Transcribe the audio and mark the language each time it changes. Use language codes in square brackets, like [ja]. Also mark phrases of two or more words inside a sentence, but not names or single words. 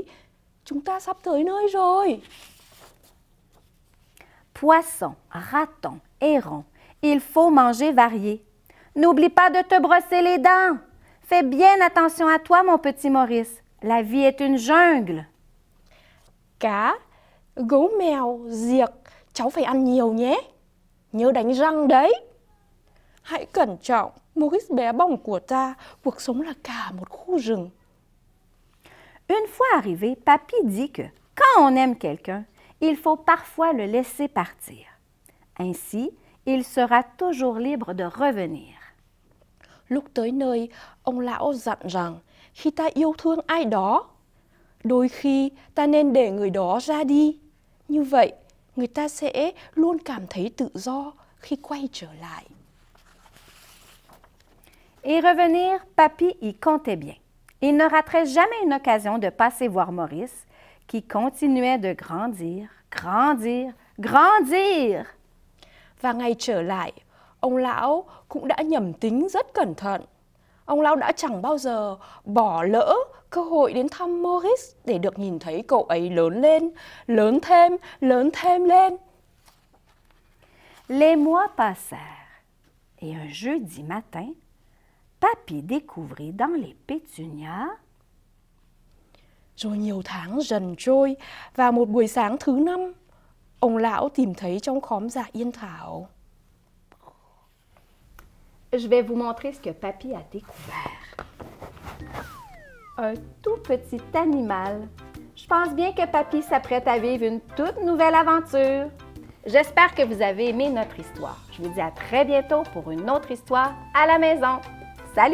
[vi] Chúng ta sắp tới nơi rồi. [fr] Poisson, raton, héron, il faut manger varié. N'oublie pas de te brosser les dents. Fais bien attention à toi, mon petit Maurice. La vie est une jungle. [vi] Cá, gấu mèo, diệc, cháu phải ăn nhiều nhé. Nhớ đánh răng đấy. Hãy cẩn trọng, Maurice bé bỏng của ta, cuộc sống là cả một khu rừng. [fr] Une fois arrivé, Papy dit que quand on aime quelqu'un, il faut parfois le laisser partir. Ainsi, il sera toujours libre de revenir. [vi] Lúc tới nơi, ông lão dặn rằng khi ta yêu thương ai đó, đôi khi ta nên để người đó ra đi. Như vậy, người ta sẽ luôn cảm thấy tự do khi quay trở lại. [fr] Et revenir, Papy y comptait bien. Il ne raterait jamais une occasion de passer voir Maurice, qui continuait de grandir, grandir, grandir. [vi] Và ngày trở lại, ông lão cũng đã nhẩm tính rất cẩn thận. Ông lão đã chẳng bao giờ bỏ lỡ cơ hội đến thăm Maurice để được nhìn thấy cậu ấy lớn lên, lớn thêm lên. [fr] Les mois passèrent, et un jeudi matin, Papy découvrit dans les pétunias. [vi] Rồi nhiều tháng dần trôi, và một buổi sáng thứ 5, ông lão tìm thấy trong khóm dạ yên thảo. [fr] Je vais vous montrer ce que Papy a découvert. Un tout petit animal. Je pense bien que Papy s'apprête à vivre une toute nouvelle aventure. J'espère que vous avez aimé notre histoire. Je vous dis à très bientôt pour une autre histoire à la maison.